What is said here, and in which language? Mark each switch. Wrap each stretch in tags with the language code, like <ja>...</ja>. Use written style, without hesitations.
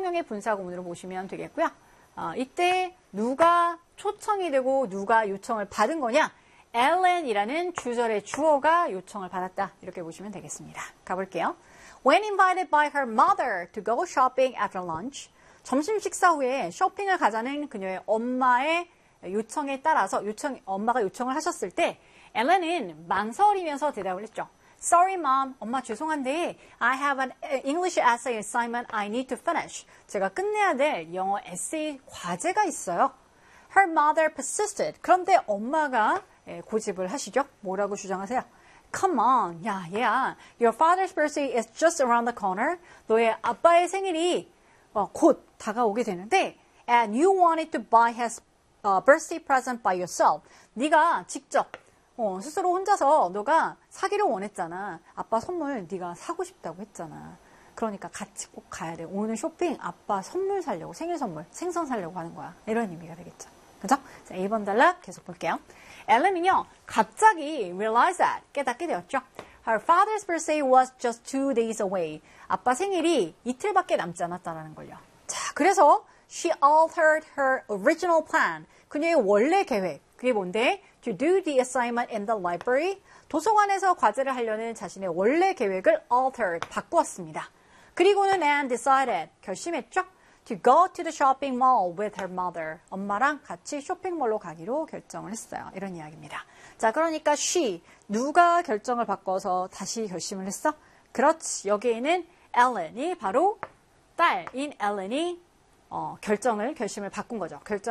<ko>3명의 분사구문으로 보시면 되겠고요. 이때 누가 초청이 되고 누가 요청을 받은 거냐? Ellen이라는 주절의 주어가 요청을 받았다. 이렇게 보시면 되겠습니다. 가볼게요.</ko> <en>When invited by her mother to go shopping after lunch.</en> <ko>점심 식사 후에 쇼핑을 가자는 그녀의 엄마의 요청에 따라서 엄마가 요청을 하셨을 때 Ellen은 망설이면서 대답을 했죠.</ko> <en>Sorry, mom.</en> <ko>엄마 죄송한데</ko> <en>I have an English essay assignment I need to finish.</en> <ko>제가 끝내야 될 영어 에세이 과제가 있어요.</ko> <en>Her mother persisted.</en> <ko>그런데 엄마가 고집을 하시죠. 뭐라고 주장하세요?</ko> <en>Come on.</en> <ko>야, 얘야.</ko> <en>Your father's birthday is just around the corner.</en> <ko>너의 아빠의 생일이 곧 다가오게 되는데</ko> <en>and you wanted to buy his birthday present by yourself.</en> <ko>네가 직접 스스로 혼자서 너가 사기를 원했잖아. 아빠 선물 네가 사고 싶다고 했잖아. 그러니까 같이 꼭 가야 돼. 오늘 쇼핑 아빠 선물 사려고 생일 선물 생선 사려고 하는 거야. 이런 의미가 되겠죠. 그죠? 자, 1번 단락 계속 볼게요. 엘렌은요 갑자기</ko> <en>realize that</en> <ko>깨닫게 되었죠.</ko> <en>Her father's birthday was just 2 days away.</en> <ko>아빠 생일이 이틀밖에 남지 않았다라는 걸요. 자, 그래서</ko> <en>she altered her original plan.</en> <ko>그녀의 원래 계획. 그게 뭔데?</ko> <en>To do the assignment in the library.</en> <ko>도서관에서 과제를 하려는 자신의 원래 계획을 altered, 바꾸었습니다. 그리고는 Anne decided, 결심했죠?</ko> <en>To go to the shopping mall with her mother.</en> <ko>엄마랑 같이 쇼핑몰로 가기로 결정을 했어요. 이런 이야기입니다. 자, 그러니까 she, 누가 결정을 바꿔서 다시 결심을 했어? 그렇지, 여기에는 Ellen이 바로 딸인 Ellen이 결심을 바꾼 거죠.</ko>